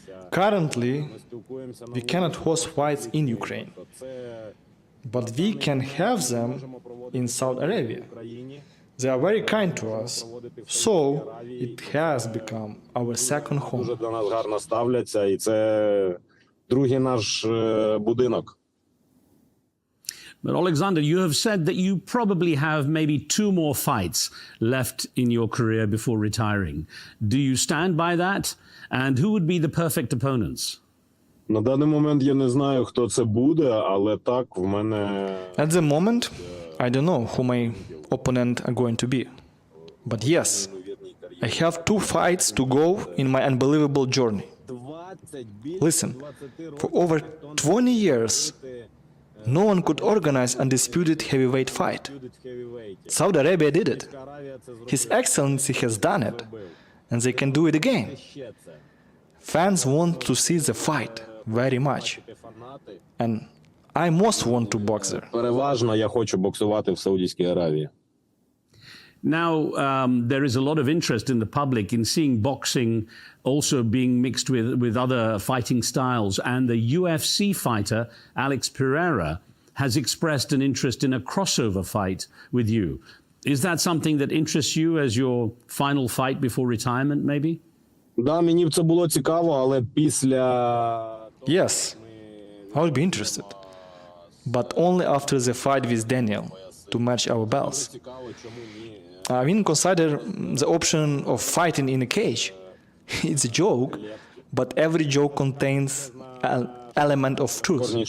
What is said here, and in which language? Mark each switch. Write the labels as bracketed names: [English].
[English] Currently, we cannot host fights in Ukraine, but we can have them in Saudi Arabia. They are very kind to us, so it has become our second home. [Ukrainian] Дуже до нас гарно ставляться, і це другий наш будинок. [English] But Oleksandr, you have said that you probably have maybe 2 more fights left in your career before retiring. Do you stand by that? And who would be the perfect opponents? [Ukrainian] На даний момент я не знаю, хто це буде, але так, в мене... [English] At the moment, I don't know who my opponent are going to be. But yes, I have 2 fights to go in my unbelievable journey. Listen, for over 20 years, no one could organize undisputed heavyweight fight. Saudi Arabia did it. His Excellency has done it, and they can do it again. Fans want to see the fight very much, and I most want to box there. [Ukrainian] Переважно я хочу боксувати в Саудівській Аравії. [English] Now, there is a lot of interest in the public in seeing boxing also being mixed with other fighting styles. And the UFC fighter, Alex Pereira, has expressed an interest in a crossover fight with you. Is that something that interests you as your final fight before retirement, maybe? [Ukrainian] Да, мені б це було цікаво, але після... [English] Yes, I would be interested. But only after the fight with Daniel, to match our belts. I mean, consider the option of fighting in a cage. It's a joke, but every joke contains an element of truth.